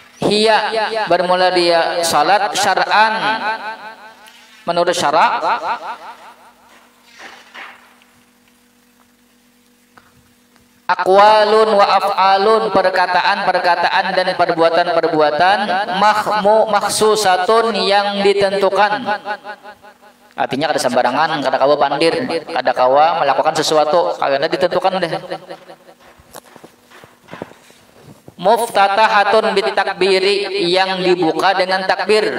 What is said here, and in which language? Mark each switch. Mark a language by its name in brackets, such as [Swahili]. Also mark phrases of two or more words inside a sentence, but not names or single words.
[Indonesian] hiya bermula dia salat syar'an menurut syarak, [Arabic] aqwalun wa af'alun [Indonesian] perkataan-perkataan dan perbuatan-perbuatan makhsusatun yang ditentukan. [Banjar] Artinya kada sembarangan, kada kawa pandir, kada kawa melakukan sesuatu, karena ditentukan deh. [Arabic] Muftatahatun bitakbiri [Indonesian] yang dibuka dengan takbir.